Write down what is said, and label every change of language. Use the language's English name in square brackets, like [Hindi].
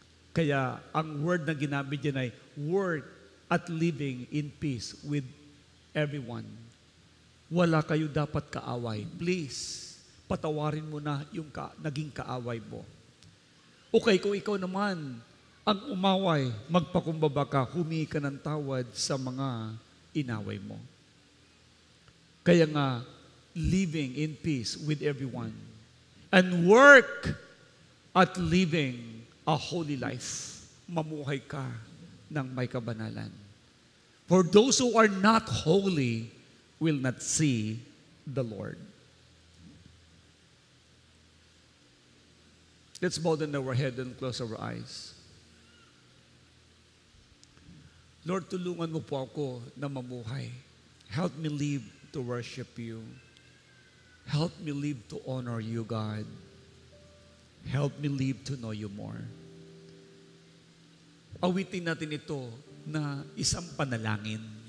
[Filipino] Kaya ang word na ginamit diyan ay [English] work at living in peace with everyone. [Filipino] Wala kayo dapat kaaway. Please, patawarin mo na yung naging kaaway mo. Okay, kung ikaw naman ang umaway, magpakumbaba ka, humingi ka ng tawad sa mga inaway mo. Kaya nga, [English] living in peace with everyone and work at living a holy life. [Filipino] Mamuhay ka ng may kabanalan. [English] For those who are not holy will not see the Lord. Let's bow down our head and close our eyes. Lord, [Filipino] tulungan mo po ako na mamuhay. [English] Help me live to worship you. Help me live to honor you, God. Help me live to know you more. [Filipino] Awitin natin ito na isang panalangin.